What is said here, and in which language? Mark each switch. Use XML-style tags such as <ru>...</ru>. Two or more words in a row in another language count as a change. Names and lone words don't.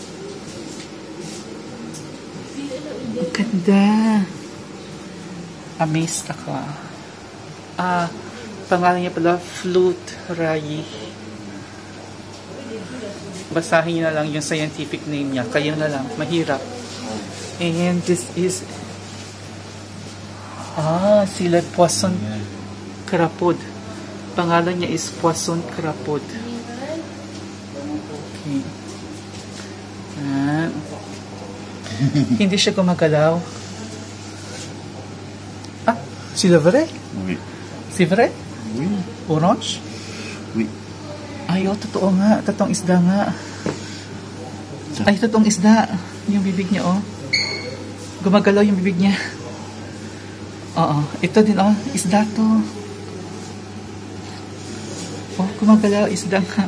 <tl>Ganda. Amazed ako. Pangalan niya pala flute rayi. Basahin niyo na lang yung</tl> <en>scientific name</en> <tl>niya. Kayo na lang. Mahirap.</tl> <en>And this is sila</en> <fr>poisson crapaud.</fr> <tl>Pangalan niya is</tl> <fr>poisson crapaud.</fr> <tl>Okay. Hindi siya gumagalaw. Si Levray?</tl> <fr>Oui.</fr> <tl>Si Vrai?</tl> <fr>Oui.</fr> <tl>Orange?</tl> <fr>Oui.</fr> <tl>Ay, totoo nga. Totoong isda nga. Ay, totoong isda. Yung bibig niya, oh. Gumagalaw yung bibig niya. Oo. Ito din, oh. Isda to. Oh, gumagalaw. Isda nga.</tl>